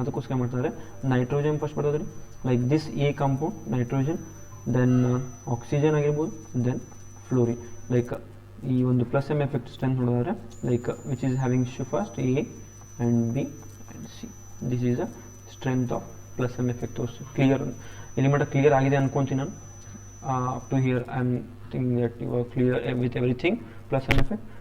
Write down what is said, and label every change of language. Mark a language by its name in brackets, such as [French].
[Kannada] ಅದಕ್ಕೋಸ್ಕರ ಮಾಡ್ತಾರೆ [English] nitrogen first ಬರ್ತದೆ like this A compound nitrogen, then oxygen ಆಗಿರ್ಬೋದು, then fluorine. like [Kannada] ಈ ಒಂದು ಪ್ಲಸ್ ಎಮ್ ಎಫೆಕ್ಟ್ ಸ್ಟ್ರೆಂತ್ ನೋಡಿದ್ರೆ [English] like which is having first A and B and C, this is a strength of plus m effect. [Kannada] Clear, ಇಲ್ಲಿ ಮಟ್ಟ clear ಆಗಿದೆ ಅನ್ಕೊಂತೀನಿ ನಾನು. [English] up to here I am thinking that you are clear with everything plus m effect.